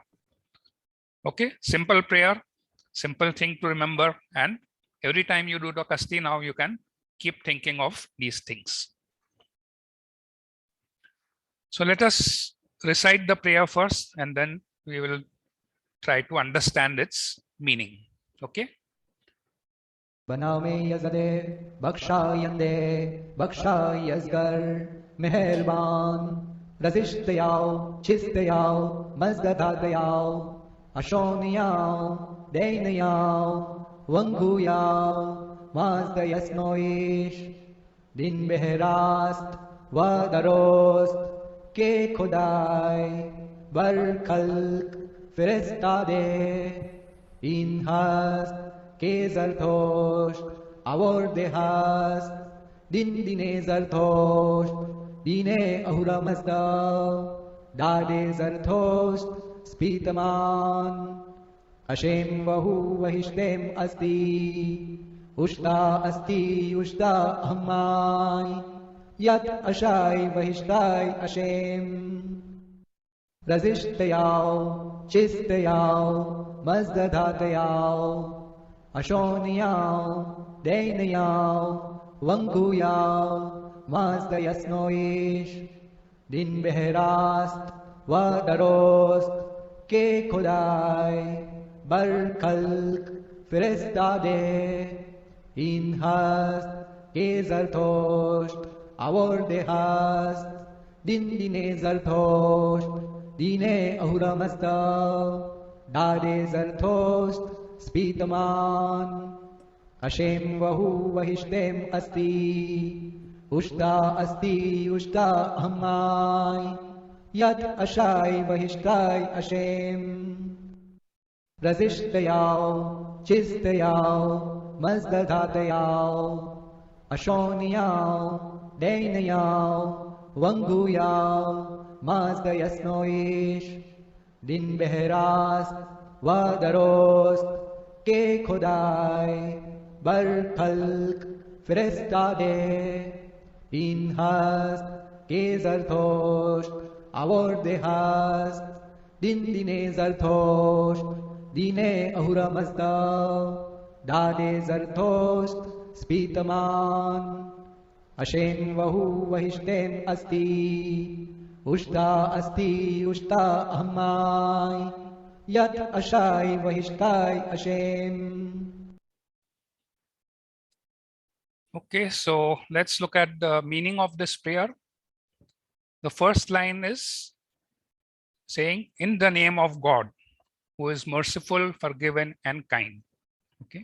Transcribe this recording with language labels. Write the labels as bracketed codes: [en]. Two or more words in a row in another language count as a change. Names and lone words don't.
[en] Okay, simple prayer, simple thing to remember. And every time you do the kasti, now you can keep thinking of these things. So let us recite the prayer first, and then we will try to understand its meaning. Okay. [pal] बनावे यज़दे बख्शायंदे बख्शायज़गर मेहरबान रजिश्तयाओ चिस्तयाओ मज़ददादयाओ अशोनियाओ देनयाओ वंगुयाओ माज़दयस्नोइश दिन बेहरास्त वदरोस्त के खुदाई बरखल्क फिरिस्तादे इन हस्त के ज़रथोश्त आवरदे हस्त दिन दिने ज़रथोश्त दिने अहुरा मज़दा दादे ज़रथोश्त स्पीतमान [ae] अशेम वहु वहिष्टेम अस्ति उष्टा अस्ति उष्टा अहमाय यत अशाय वहिष्टाय अशेम [pal] रजिश्तयाओ चिस्तयाओ मज़ददातयाओ अशोनियाओ देनयाओ वंगुयाओ माज़दयस्नोइश दिन बेहरास्त वदरोस्त के खुदाई बरखल्क फिरिस्तादे इन हस्त के ज़रथोश्त आवरदे हस्त दिन दिने ज़रथोश्त दिने अहुरा मज़दा दादे ज़रथोश्त स्पीतमान [ae] अशेम वहु वहिष्टेम अस्ति उष्टा अहमाय यत अशाय वहिष्टाय अशेम [pal] रजिश्तयाओ चिस्तयाओ मज़ददातयाओ अशोनियाओ देनयाओ वंगुयाओ माज़दयस्नोइश दिन बेहरास्त वदरोस्त के खुदाई बरखल्क फिरिस्तादे इन हस्त के ज़रथोश्त आवरदे हस्त दिन दिने ज़रथोश्त दिने अहुरा मज़दा दादे ज़रथोश्त स्पीतमान [ae] अशेम वहु वहिष्टेम अस्ति उष्टा अहमाय यत अशाय वहिष्टाय अशेम. [en] Okay, so let's look at the meaning of this prayer. The first line is saying, in the name of God, who is merciful, forgiving, and kind. Okay.